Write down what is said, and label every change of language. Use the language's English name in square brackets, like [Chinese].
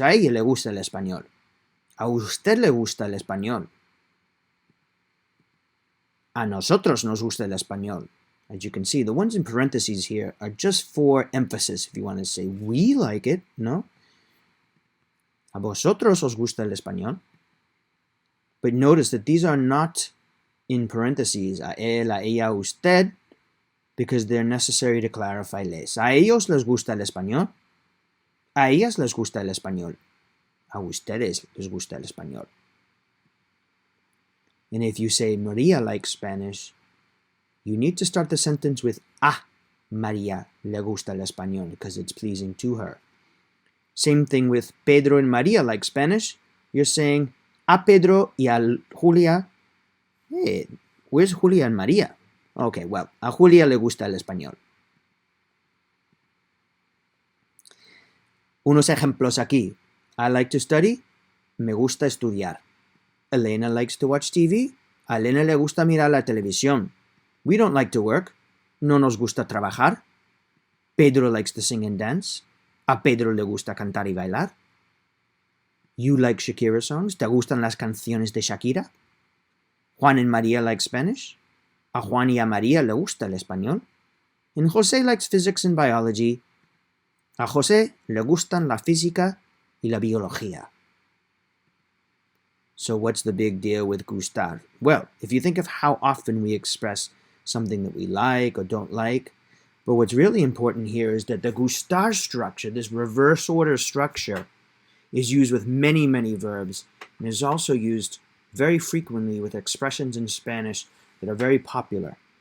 [Spanish] A ella le gusta el español. A usted le gusta el español. A nosotros nos gusta el español. [English] As you can see, the ones in parentheses here are just for emphasis, if you want to say we like it, no? [Spanish] A vosotros os gusta el español. [English] But notice that these are not in parentheses, [Spanish] a él, a ella, a usted, [English] because they're necessary to clarify les. [Spanish] A ellos les gusta el español. A ellas les gusta el español. A ustedes les gusta el español. [English] And if you say Maria likes Spanish, you need to start the sentence with [Spanish] a María le gusta el español [English] because it's pleasing to her. Same thing with Pedro and Maria like Spanish. You're saying [Spanish] a Pedro y a Julia. [English] Hey, where's Julia and Maria? Okay, well, [Spanish] a Julia le gusta el español. Unos ejemplos aquí. [English] I like to study. [Spanish] Me gusta estudiar. [English] Elena likes to watch TV. [Spanish] A Elena le gusta mirar la televisión. [English] We don't like to work. [Spanish] No nos gusta trabajar. [English] Pedro likes to sing and dance. [Spanish] A Pedro le gusta cantar y bailar. [English] You like Shakira songs. [Spanish] ¿Te gustan las canciones de Shakira? [English] Juan and Maria like Spanish. [Spanish] A Juan y a María le gusta el español. [English] And José likes physics and biology. [Spanish] A José le gustan la física y la biología. [English] So what's the big deal with gustar? Well, if you think of how often we express something that we like or don't like, but what's really important here is that the gustar structure, this reverse order structure, is used with many, many verbs and is also used very frequently with expressions in Spanish that are very popular.